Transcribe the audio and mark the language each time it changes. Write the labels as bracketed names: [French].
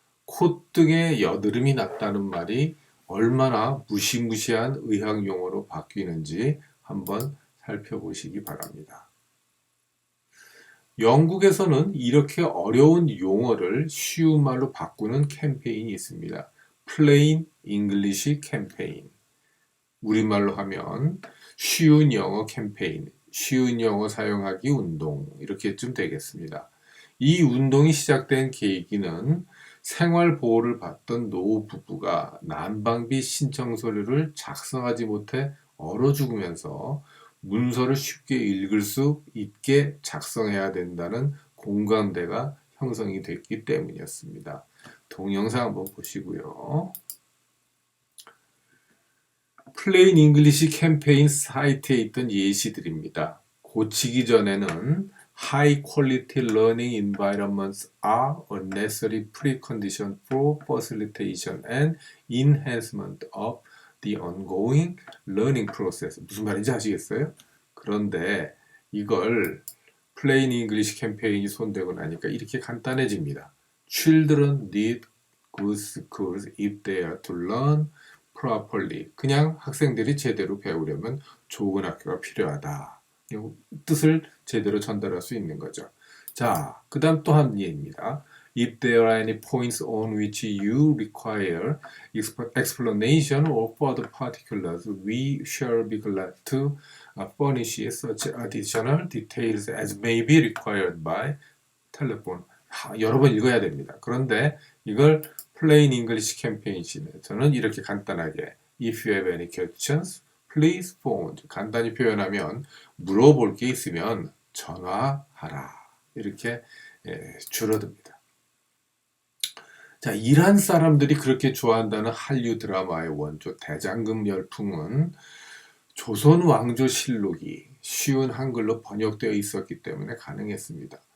[Korean] 콧등에 여드름이 났다는 말이 얼마나 무시무시한 의학 용어로 바뀌는지 한번 살펴보시기 바랍니다. 영국에서는 이렇게 어려운 용어를 쉬운 말로 바꾸는 캠페인이 있습니다. Plain English 캠페인. 우리말로 하면 쉬운 영어 캠페인, 쉬운 영어 사용하기 운동 이렇게쯤 되겠습니다. 이 운동이 시작된 계기는 생활보호를 받던 노후 부부가 난방비 신청 서류를 작성하지 못해 얼어 죽으면서 문서를 쉽게 읽을 수 있게 작성해야 된다는 공감대가 형성이 됐기 때문이었습니다. 동영상 한번 보시고요. 플레인 잉글리시 캠페인 사이트에 있던 예시들입니다. [English] 고치기 전에는 High quality learning environments are a necessary precondition for facilitation and enhancement of the ongoing learning process. [Korean] 무슨 말인지 아시겠어요? 그런데 이걸 플레인 잉글리시 캠페인이 손대고 나니까 이렇게 간단해집니다. [English] Children need good schools if they are to learn properly. [Korean] 그냥 학생들이 제대로 배우려면 좋은 학교가 필요하다. 이 뜻을 제대로 전달할 수 있는 거죠. 자, 그 다음 또 한 예입니다. [English] If there are any points on which you require explanation or further particulars, we shall be glad to furnish such additional details as may be required by telephone. [Korean] 여러 번 읽어야 됩니다. 그런데 이걸 [English] Plain English [Korean] 캠페인에서는 이렇게 간단하게 [English] If you have any questions, please phone. [Korean] 간단히 표현하면 물어볼 게 있으면 전화하라. 이렇게 줄어듭니다. 자, 이란 사람들이 그렇게 좋아한다는 한류 드라마의 원조 대장금 열풍은 조선 왕조실록이 쉬운 한글로 번역되어 있었기 때문에 가능했습니다.